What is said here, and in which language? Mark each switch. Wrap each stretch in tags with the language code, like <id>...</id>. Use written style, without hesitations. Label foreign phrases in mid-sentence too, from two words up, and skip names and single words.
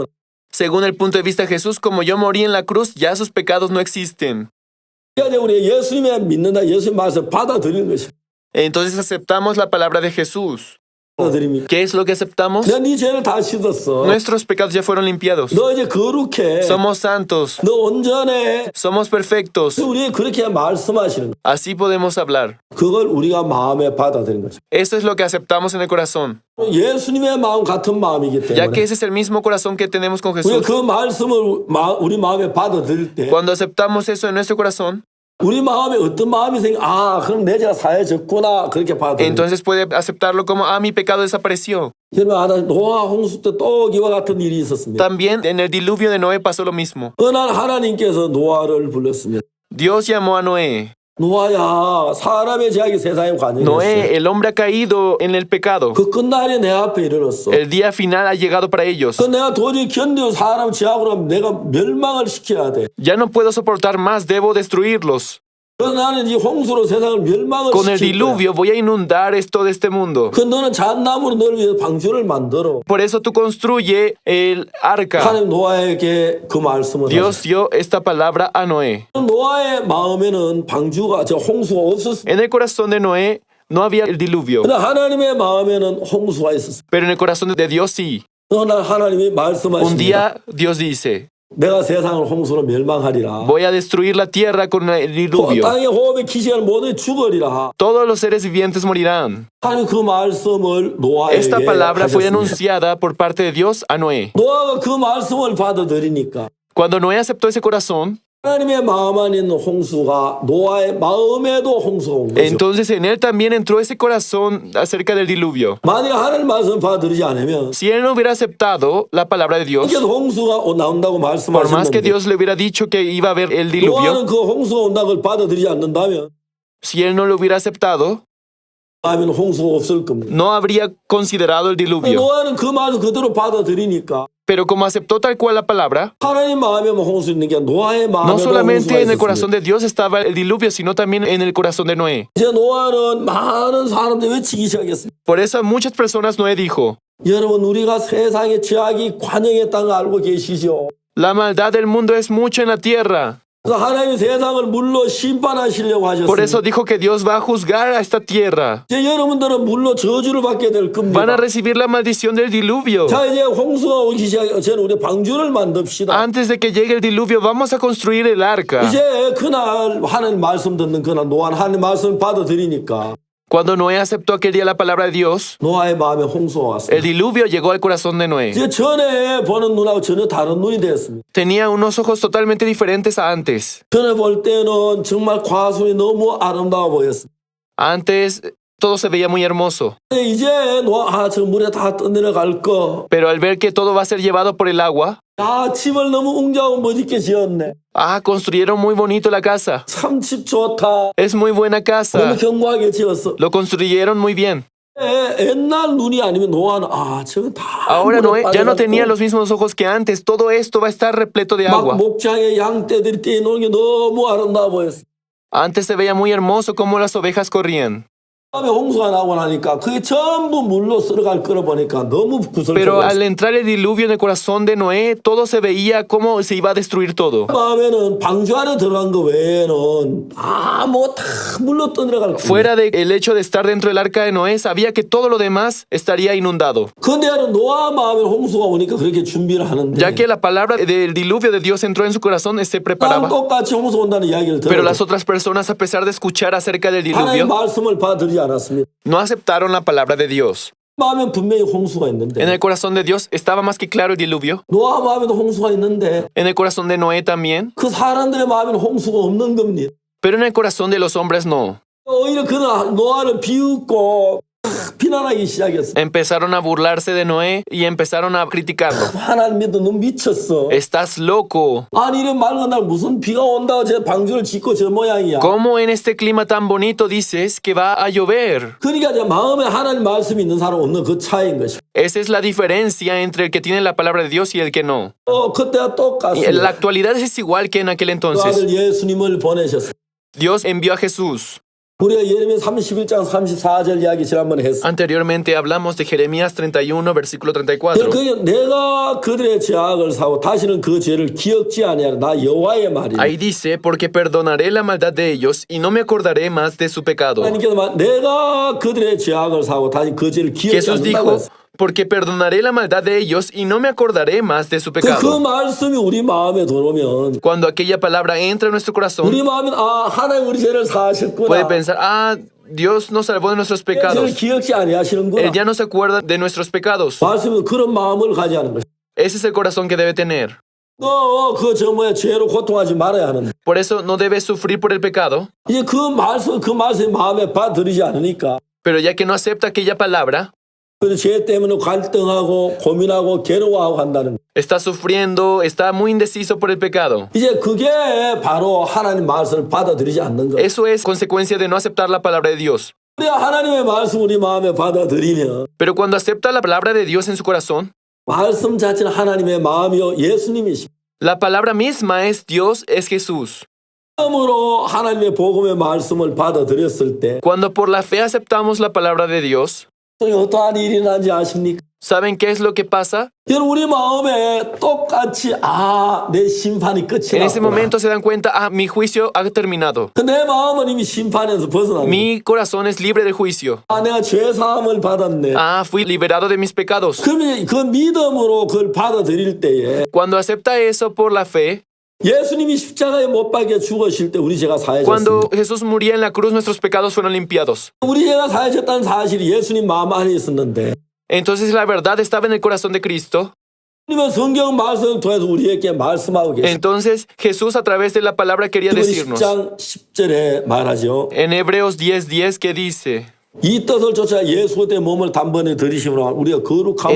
<es>Según el punto de vista de Jesús, como yo morí en la cruz, ya sus pecados no existen.</es> <ko>그러니까 우리 예수님의 믿는다 예수님 말씀 받아들이는 것입니다.</ko> <es>Entonces aceptamos la palabra de Jesús.</es> <ko>받아들입니까?</ko> <es>¿Qué es lo que aceptamos?</es> <ko>내가 네 죄를 다 씻었어.</ko> <es>Nuestros pecados ya fueron limpiados.</es> <ko>너 이제 거룩해.</ko> <es>Somos santos.</es> <ko>너 온전해.</ko> <es>Somos perfectos.</es> <ko>우리 그렇게 말씀하시는 거.</ko> <es>Así podemos hablar.</es> <ko>그걸 우리가 마음에 받아들이는 거죠.</ko> <es>Eso es lo que aceptamos en el corazón.</es> <ko>예수님의 마음 같은 마음이기</ko> <es>Ya que</es> <ko>때문에</ko> <es>ese es el mismo corazón que tenemos con</es> <ko>우리가</ko> <es>Jesús.</es> <ko>그 말씀을 우리 마음에 받아들일 때</ko> <es>Cuando aceptamos eso en nuestro corazón,</es> <ko>우리 마음에 어떤 마음이 그럼 내 죄가 사해졌구나 그렇게 받아들여요.</ko> <es>entonces puede aceptarlo como, mi pecado desapareció.</es> <ko>여러분 노아 홍수 때 또 이와 같은 일이 있었습니다.</ko> <es>También en el diluvio de Noé pasó lo mismo.</es> <ko>어느 날 하나님께서 노아를 불렀습니다.</ko> <es>Dios llamó a Noé.</es> <ko>노아야 사람의 죄악이 세상에 관여했어.</ko> <es>Noé, el hombre ha caído en el pecado.</es> <ko>그 끝날이 내 앞에 이르렀어.</ko> <es>El día final ha llegado para ellos.</es> <ko>그 내가 도저히 견디고 사람 죄악으로 하면 내가 멸망을 시켜야 돼.</ko> <es>Ya no puedo soportar más, debo destruirlos.</es> <ko>그래서 나는 이 홍수로 세상을 멸망을</ko> <es>Con el</es> <ko>시킬 거야.</ko> <es>diluvio voy a inundar todo este mundo.</es> <ko>그 너는 잣나무로 너를 위해서 방주를 만들어.</ko> <es>Por eso tú construye el arca.</es> <ko>하나님 노아에게 그 말씀을</ko> <es>Dios dio esta palabra a Noé.</es> <ko>하셨어요. 노아의 마음에는 방주가 홍수가 없었어.</ko> <es>En el corazón de Noé no había el diluvio,</es> <ko>근데 하나님의 마음에는 홍수가 있었어.</ko> <es>pero en el corazón de Dios sí.</es> <ko>어느 날 하나님이</ko> <es>Un</es> <ko>말씀하십니다.</ko> <es>día Dios dice,</es> <ko>내가 세상을 홍수로 멸망하리라.</ko> <es>voy a destruir la tierra con el diluvio.</es> <ko>땅의 호흡에 기시한 모든 죽으리라.</ko> <es>Todos los seres vivientes morirán.</es> <ko>하나님 그 말씀을 노아에게</ko> <es>Esta palabra fue</es> <ko>하셨습니다.</ko> <es>anunciada por parte de Dios a Noé.</es> <ko>노아가 그 말씀을 받아들이니까</ko> <es>Cuando Noé aceptó ese corazón,</es> <ko>하나님의 마음 안에 있는 홍수가 노아의 마음에도 홍수가 온 거죠.</ko> <es>Entonces en él también entró ese corazón acerca del diluvio.</es> <ko>만약 하나님 말씀 받아들이지 않으면</ko> <es>Si él no hubiera aceptado la palabra de Dios,</es> <ko>계속 홍수가 나온다고</ko> <es>por más que</es> <ko>말씀하셨는데</ko> <es>Dios le hubiera dicho que iba a haber el diluvio,</es> <ko>노아는 그 홍수가 온다는 걸 받아들이지 않는다면</ko> <es>si él no lo hubiera aceptado,</es> <ko>하면 홍수가 없을 겁니다.</ko> <es>no habría considerado el diluvio.</es> <ko>노아는 그 말을 그대로 받아들이니까</ko> <es>Pero como aceptó tal cual la palabra,</es> <ko>하나님 마음에만 홍수 있는 게 노아의</ko> <es>no</es> <ko>마음에도</ko> <es>solamente</es> <ko>홍수가</ko> <es>en el corazón</es> <ko>있었습니다.</ko> <es>de Dios estaba el diluvio, sino también en el corazón de Noé.</es> <ko>이제 노아는 많은 사람들이 외치기 시작했습니다.</ko> <es>Por eso a muchas personas Noé dijo,</es> <ko>여러분 우리가 세상의 죄악이 관영했다는 거 알고 계시죠?</ko> <es>la maldad del mundo es mucho en la tierra.</es> <ko>그래서 하나님이 세상을 물로 심판하시려고</ko> <es>Por eso</es> <ko>하셨습니다.</ko> <es>dijo que Dios va a juzgar a esta tierra.</es> <ko>이제 여러분들은 물로 저주를 받게 될</ko> <es>Van</es> <ko>겁니다.</ko> <es>a recibir la maldición del diluvio.</es> <ko>자 이제 홍수가 오기 시작해 저는 우리 방주를 만듭시다.</ko> <es>Antes de que llegue el diluvio, vamos a construir el arca.</es> <ko>이제 그날 하나님 말씀 듣는 그날 노아는 하나님 말씀 받아들이니까</ko> <es>Cuando Noé aceptó aquel día la palabra de Dios,</es> <ko>노아의 마음에 홍수가</ko> <es>el</es> <ko>왔습니다.</ko> <es>diluvio llegó al corazón de Noé.</es> <ko>이제 전에 보는 눈하고 전혀 다른 눈이 되었습니다.</ko> <es>Tenía unos ojos totalmente diferentes a antes.</es> <ko>전에 볼 때는 정말 과수이 너무 아름다워 보였습니다.</ko> <es>Antes todo se veía muy hermoso,</es> <ko>근데 이제 노아 저 물에 다 떠내려갈 거.</ko> <es>pero al ver que todo va a ser llevado por el agua,</es> <ko>집을 너무 웅장하고 멋있게 지었네.</ko> <es>construyeron muy bonito la casa.</es> <ko>참 집 좋다.</ko> <es>Es muy buena</es> <ko>너무</ko> <es>casa.</es> <ko>견고하게 지었어.</ko> <es>Lo construyeron muy bien.</es> <ko>옛날 눈이 아니면 노아는 저건 다</ko> <es>Ahora</es> <ko>물에</ko> <es>Noé ya no tenía</es> <ko>빠져가지고</ko> <es>los mismos ojos que antes. Todo esto va a estar repleto de</es> <ko>막</ko> <es>agua.</es> <ko>목장에 양떼들이 뛰노는 게 너무 아름다워 보였어.</ko> <es>Antes se veía muy hermoso como las ovejas corrían.</es> <ko>다음에 홍수가 나고 나니까 그게 전부 물로 쓸어갈 거를 보니까 너무</ko> <es>Pero al</es> <ko>구슬쩍거렸어.</ko> <es>entrar el diluvio en el corazón de Noé, todo se veía como se iba a destruir todo.</es> <ko>마음에는 방주 안에 들어간 거 외에는 다 물로 떠내려갈 거야.</ko> <es>Fuera del hecho de estar dentro del arca de Noé, sabía que todo lo demás estaría inundado.</es> <ko>근데 노아 마음에 홍수가 오니까 그렇게 준비를 하는데</ko> <es>Ya que la palabra del diluvio de Dios entró en su corazón, se</es> <ko>난</ko> <es>preparaba.</es> <ko>똑같이 홍수 온다는 이야기를</ko> <es>Pero</es> <ko>들어도</ko> <es>las otras personas, a pesar de escuchar acerca del</es> <ko>하나님</ko> <es>diluvio,</es> <ko>말씀을 받아들이지 않았습니다.</ko> <es>no aceptaron la palabra de Dios.</es> <ko>마음에 분명히 홍수가 있는데</ko> <es>En el corazón de Dios estaba más que claro el diluvio.</es> <ko>노아 마음에도 홍수가 있는데</ko> <es>En el corazón de Noé también.</es> <ko>그 사람들의 마음에는 홍수가 없는 겁니다.</ko> <es>Pero en el corazón de los hombres no.</es> <ko>오히려 그는 노아를 비웃고 비난하기 시작했어.</ko> <es>Empezaron a burlarse de Noé y empezaron a criticarlo.</es> <ko>하나님 믿어 너 미쳤어.</ko> <es>Estás loco.</es> <ko>아니 이런 맑은 날 무슨 비가 온다고 저 방주를 짓고 저 모양이야.</ko> <es>¿Cómo en este clima tan bonito dices que va a llover?</es> <ko>그러니까 이제 마음에 하나님 말씀이 있는 사람 없는 그 차이인 것이.</ko> <es>Esa es la diferencia entre el que tiene la palabra de Dios y el que no.</es> <ko>그때와</ko> <es>Y en la</es> <ko>똑같습니다.</ko> <es>actualidad es igual que en aquel</es> <ko>그</ko> <es>entonces.</es> <ko>아들 예수님을 보내셨어.</ko> <es>Dios envió a Jesús.</es> <ko>우리가 예레미야 31장 34절 이야기 지난번에 했어.</ko> <es>Anteriormente hablamos de Jeremías 31, versículo 34.</es> <ko>내가 그들의 죄악을 사고 다시는 그 죄를 기억지 아니하라. 나 여호와의 말이야.</ko> <es>Ahí dice, porque perdonaré la maldad de ellos y no me acordaré más de su pecado.</es> <ko>하나님께서 내가 그들의 죄악을 사고 다시 그 죄를 기억지</ko> <es>Jesús</es> <ko>않는다고</ko> <es>dijo,</es> <ko>했어.</ko> <es>porque perdonaré la maldad de ellos y no me acordaré más de su</es> <ko>그</ko> <es>pecado.</es> <ko>말씀이 우리 마음에 들어오면</ko> <es>Cuando aquella palabra entra en nuestro corazón,</es> <ko>우리 마음은 하나님 우리 죄를 사하셨구나.</ko> <es>puede pensar, Dios nos salvó de nuestros</es> <ko>죄를</ko> <es>pecados.</es> <ko>기억지</ko> <es>Él</es> <ko>아니하시는구나.</ko> <es>ya no se acuerda de nuestros pecados.</es> <ko>말씀은 그런 마음을 가지하는 것이.</ko> <es>Ese es el corazón que debe tener.</es> <ko>너 죄로 고통하지 말아야 하는데.</ko> <es>Por eso no debes sufrir por el pecado.</es> <ko>이제 그 말씀이 마음에 받들이지 않으니까.</ko> <es>Pero ya que no acepta aquella palabra,</es> <ko>그 죄 때문에 갈등하고 고민하고 괴로워하고 한다는 거.</ko> <es>está sufriendo, está muy indeciso por el pecado.</es> <ko>이제 그게 바로 하나님 말씀을 받아들이지 않는 거.</ko> <es>Eso es consecuencia de no aceptar la palabra de Dios.</es> <ko>우리가 하나님의 말씀 우리 마음에 받아들이면</ko> <es>Pero cuando acepta la palabra de Dios en su corazón,</es> <ko>말씀 자체는 하나님의 마음이요 예수님이십니다.</ko> <es>la palabra misma es Dios, es Jesús.</es> <ko>처음으로 하나님의 복음의 말씀을 받아들였을 때</ko> <es>Cuando por la fe aceptamos la palabra de Dios,</es> <ko>어떠한 일이 일어난지 아십니까?</ko> <es>¿saben qué es lo que pasa?</es> <ko>여러분 우리 마음에 똑같이 내 심판이 끝이</ko> <es>En ese</es> <ko>났구나.</ko> <es>momento se dan cuenta, mi juicio ha terminado.</es> <ko>내 마음은 이미 심판에서 벗어났네.</ko> <es>Mi corazón es libre del juicio.</es> <ko>내가 죄 사함을 받았네.</ko> <es>Fui liberado de mis pecados.</es> <ko>그러면 그 믿음으로 그걸 받아들일 때에</ko> <es>Cuando acepta eso por la fe,</es> <ko>예수님이 십자가에 못 박혀 죽으실 때 우리 죄가 사해졌습니다.</ko> <es>cuando Jesús moría en la cruz, nuestros pecados fueron limpiados.</es> <ko>우리 죄가 사해졌다는 사실이 예수님 마음 안에 있었는데</ko> <es>Entonces la verdad estaba en el corazón de Cristo.</es> <ko>주님은 성경 말씀을 통해서 우리에게 말씀하고 계십니다.</ko> <es>Entonces Jesús a través de la palabra quería decirnos</es> <ko>10장 10절에 말하죠.</ko> <es>en Hebreos 10:10 que dice,</es> <ko>이 뜻을 쫓아 예수의 몸을 단번에 들이심으로 우리가 거룩함을</ko>